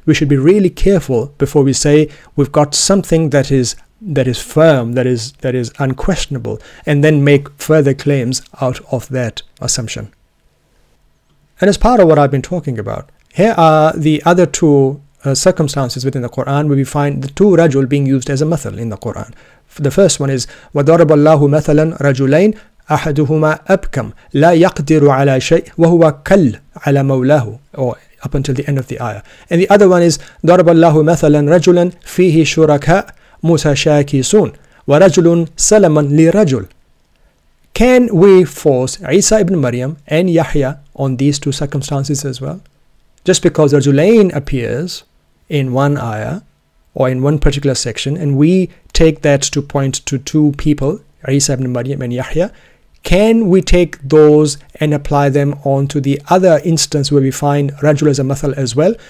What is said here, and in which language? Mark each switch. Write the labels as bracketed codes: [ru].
[en] We should be really careful before we say we've got something that is firm, that is unquestionable, and then make further claims out of that assumption. And as part of what I've been talking about, here are the other 2 circumstances within the Quran where we find the 2 rajul being used as a masal in the Quran. [ar] The first one is وَضَرَبَ اللَّهُ مَثَلًا رَجُلَيْنِ أَحَدُهُمَا أَبْكَمْ لَا يَقْدِرُ عَلَى شَيْءٍ وَهُوَ كَلٌّ عَلَى مَوْلَاهُ, [en] or up until the end of the ayah. And the other one is [ar] ضَرَبَ اللَّهُ مَثَلًا رَجُلًا فِيهِ شُرَكَاء مُتَشَاكِسُونَ وَرَجُلٌ سَلَمًا لِرَجُلٍ [en] Can we force Eisa ibn Maryam and Yahya on these two circumstances as well? Just because rajulain appears in one ayah or in one particular section, and we take that to point to two people, Eisa ibn Maryam and Yahya, can we take those and apply them onto the other instance where we find rajul as a masal as well?